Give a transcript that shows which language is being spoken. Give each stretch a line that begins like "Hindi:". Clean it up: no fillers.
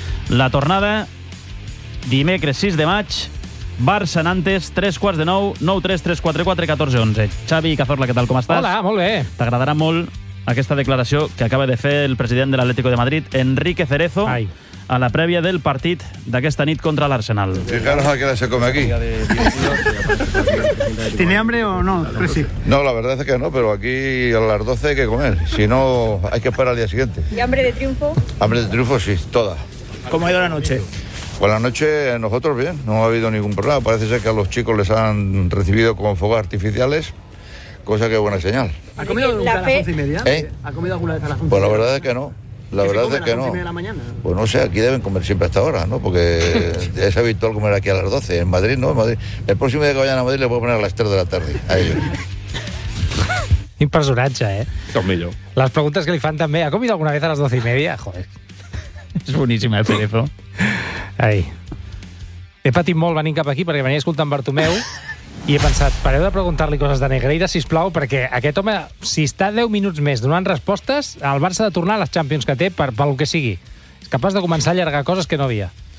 Catalan: La tornada, dimecres 6 de maig, Barça-Nantes, 8:45, 933-44-1411. Xavi Cazorla, què tal, com estàs? Hola, molt bé. T'agradarà molt aquesta declaració que acaba de fer el president de l'Atlético de Madrid, Enrique Cerezo. Ai. A la prèvia del partit d'aquesta nit contra l'Arsenal.
Spanish: Fijaros a qué se come aquí. ¿Tiene hambre o no? Pues sí. No, la verdad es que no, pero aquí a las 12 hay que comer. Si no, hay que esperar al día siguiente. ¿Y hambre de triunfo? Hambre de triunfo, sí, toda. ¿Cómo ha ido la noche? Pues la noche nosotros bien, no ha habido ningún problema. Parece ser que a los chicos les han recibido con fuegos artificiales, cosa que es buena señal. ¿Ha comido alguna vez a las 11 y media? ¿Eh? ¿Ha comido alguna vez a las 11 y media? Pues la verdad es que no. La verdad se come es que a las 11 y media de la mañana. Pues no sé, aquí deben comer siempre a esta hora, ¿no? Porque es habitual comer aquí a las 12. En Madrid, ¿no? En Madrid. El próximo día que vayan a Madrid le voy a poner a las 3 de la tarde. Ahí.
Catalan: Un personatge, ¿eh? Com millor.
Spanish: Las preguntas que
Catalan: li fan també.
Spanish: ¿Ha comido alguna vez a las 12 y media? Joder.
Catalan: És boníssima, el Cerezo. Ai. He patit molt venint cap aquí perquè venia escoltant Bartomeu. I he pensat, pareu de preguntar-li coses de Negreira, sisplau, perquè aquest home, si està 10 minuts més donant respostes, el Barça ha de tornar a les Champions que té, per pel que sigui. És capaç de començar a allargar coses que no havia.